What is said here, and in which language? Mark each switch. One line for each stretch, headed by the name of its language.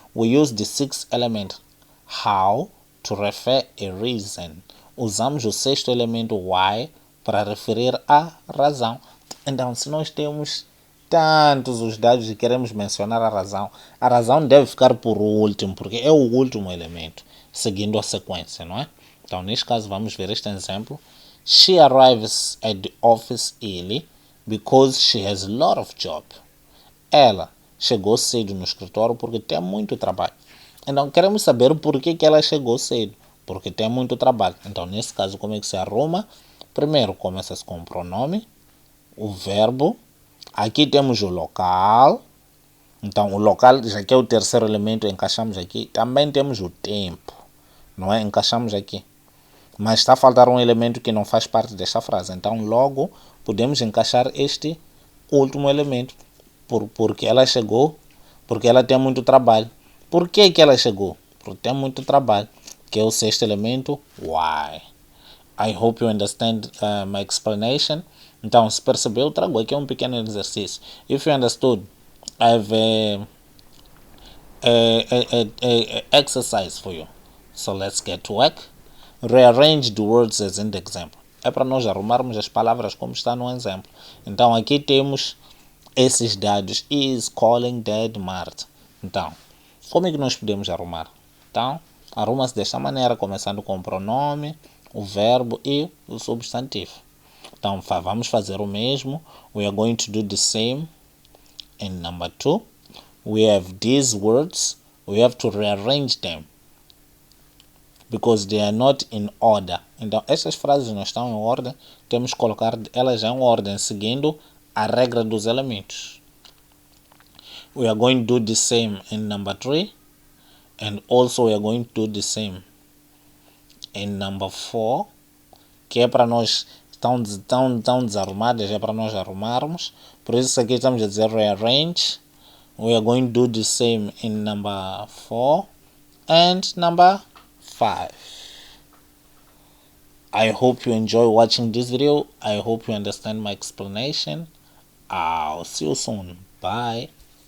English: We use the sixth element how to refer a reason.
Portuguese: Usamos o sexto elemento why para referir a razão. Então, se nós temos tantos os dados e queremos mencionar a razão deve ficar por último, porque é o último elemento, seguindo a sequência, não é? Então, neste caso, vamos ver este exemplo.
English: She arrives at the office early because she has a lot of job.
Portuguese: Ela chegou cedo no escritório porque tem muito trabalho. Então, queremos saber por que ela chegou cedo. Porque tem muito trabalho. Então, nesse caso, como é que se arruma? Primeiro, começa-se com o pronome, o verbo. Aqui temos o local. Então, o local, já que é o terceiro elemento, encaixamos aqui. Também temos o tempo. Não é? Encaixamos aqui. Mas está a faltar um elemento que não faz parte desta frase. Então, logo, podemos encaixar este último elemento. Porque ela chegou, porque ela tem muito trabalho. Por que ela chegou? Porque tem muito trabalho. Que é o sexto elemento, why.
English: I hope you understand my explanation.
Portuguese: Então, se percebeu, trago aqui um pequeno exercício.
English: If you understood, I have a exercise for you. So let's get to work. Rearrange the words as in the example.
Portuguese: É para nós arrumarmos as palavras como está no exemplo. Então, aqui temos esses dados.
English: Is calling Dad Marta.
Portuguese: Então, como é que nós podemos arrumar? Então, arruma-se desta maneira, começando com o pronome, o verbo e o substantivo. Então, vamos fazer o mesmo.
English: We are going to do the same in number 2. We have these words. We have to rearrange them because they are not in order.
Portuguese: Então, estas frases não estão em ordem. Temos que colocar elas em ordem, seguindo a regra dos elementos.
English: We are going to do the same in number 3. And also we are going to do the same in number 4.
Portuguese: Que é para nós tão desarrumadas, é para nós arrumarmos. Por isso aqui estamos a dizer rearrange.
English: We are going to do the same in number 4 and number 5. I hope you enjoy watching this video. I hope you understand my explanation. I'll see you soon. Bye.